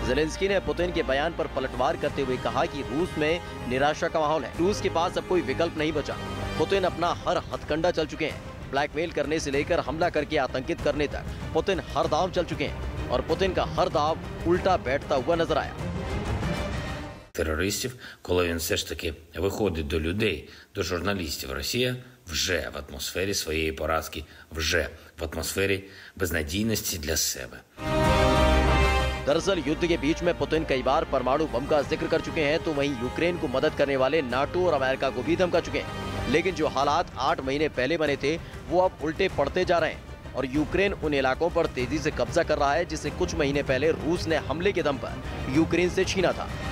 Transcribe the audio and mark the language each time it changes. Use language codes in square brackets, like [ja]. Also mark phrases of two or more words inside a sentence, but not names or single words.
[hi] ज़ेलेंस्की ने पुतिन के बयान पर पलटवार करते हुए कहा कि रूस में निराशा का माहौल है, रूस के पास अब कोई विकल्प नहीं बचा। पुतिन अपना हर हथकंडा चल चुके हैं, ब्लैकमेल करने से लेकर हमला करके आतंकित करने तक पुतिन हर दांव चल चुके हैं और पुतिन का हर दांव उल्टा बैठता हुआ नजर आया। [uk] Терористів, коли він все ж таки виходить до людей, до журналістів, Росія вже в атмосфері своєї поразки, вже в атмосфері безнадійності для себе. [hi] दरअसल युद्ध के बीच में पुतिन कई बार परमाणु बम का जिक्र कर चुके हैं, तो वहीं यूक्रेन को मदद करने वाले नाटो और अमेरिका को भी धमका चुके हैं। लेकिन जो हालात 8 महीने पहले बने थे, वो अब उल्टे पड़ते जा रहे हैं और यूक्रेन उन इलाकों पर तेजी से कब्जा कर रहा है जिसे कुछ महीने पहले रूस ने हमले के दम पर यूक्रेन से छीना था।